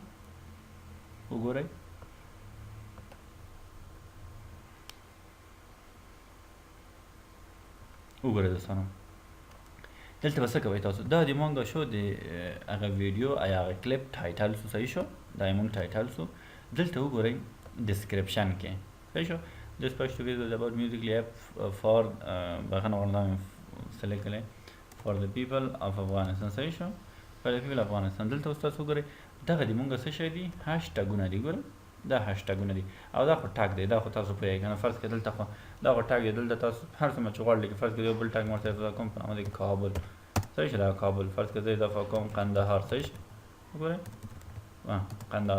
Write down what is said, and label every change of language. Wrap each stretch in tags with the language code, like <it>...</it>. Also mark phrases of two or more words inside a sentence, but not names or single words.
<ps>وګورئ دوستانو دلته به څه کوئ تاسو. دا د مونږ شو د هغه ویډیو یا هغه کلیپ ټایټل سو. صحیح شو؟ دا یې مونږ ټایټل سو. دلته وګورئ ډسکرپشن کې. صحیح شو؟</ps> <en>This first video is about musically app for</en> <ps>بخښنه غواړم</ps> <en>select کړئ for the people of Afghanistan.</en> <ps>صحیح شو؟</ps> <en>for the people of Afghanistan.</en> <ps>دلته اوس تاسو وګورئ دغه د مونږ څه شی دي، هاشټاګونه دي. ګورئ دا هاشټاګونه دي او دا خو ټاګ دی. دا خو تاسو پوهېږئ که نه. فرض کړئ دلته خو دا خو ټاګ دی. دلته تاسو هر څومره چې غواړئ لیکئ. فرض کړئ یو بل ټاګ مې ورته اضافه کوم په نامه د کابل. صحیح شو؟ دا کابل. فرض کړئ زه اضافه کوم قندهار. صحیح شو؟ وګورئ قندهار.</ps>